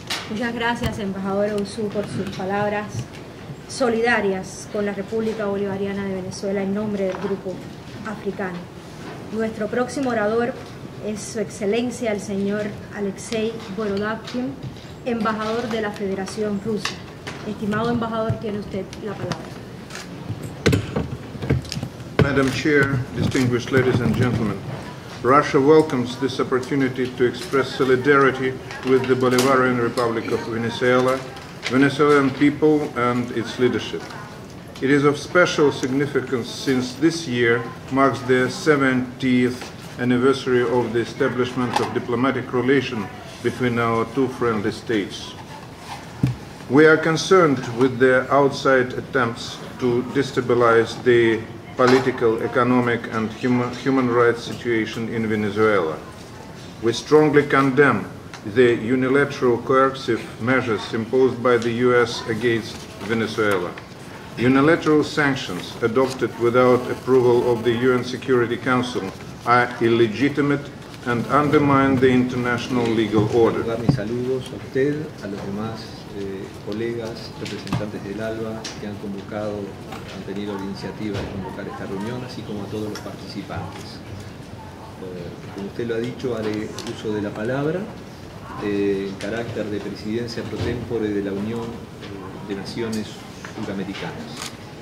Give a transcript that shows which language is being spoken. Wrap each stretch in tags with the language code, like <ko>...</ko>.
<es>Muchas gracias, embajador Ousou, por sus palabras solidarias con la República Bolivariana de Venezuela en nombre del Grupo Africano. Nuestro próximo orador es Su Excelencia el señor Alexei Borodavkin, embajador de la Federación Rusa. Estimado embajador, tiene usted la palabra.</es> <en>Madam Chair, distinguished ladies and gentlemen, Russia welcomes this opportunity to express solidarity with the Bolivarian Republic of Venezuela, Venezuelan people and its leadership. It is of special significance since this year marks the 70th anniversary of the establishment of diplomatic relations between our two friendly states. We are concerned with the outside attempts to destabilize the political, economic and human rights situation in Venezuela. We strongly condemn the unilateral coercive measures imposed by the US against Venezuela. Unilateral sanctions adopted without approval of the UN Security Council are illegitimate and undermine the international legal order.</en> <es>Mis saludos a usted, a los demás colegas, representantes del ALBA que han tenido la iniciativa de convocar esta reunión, así como a todos los participantes. Como usted lo ha dicho, haré uso de la palabra en carácter de presidencia pro tempore de la Unión de Naciones Suramericanas.</es>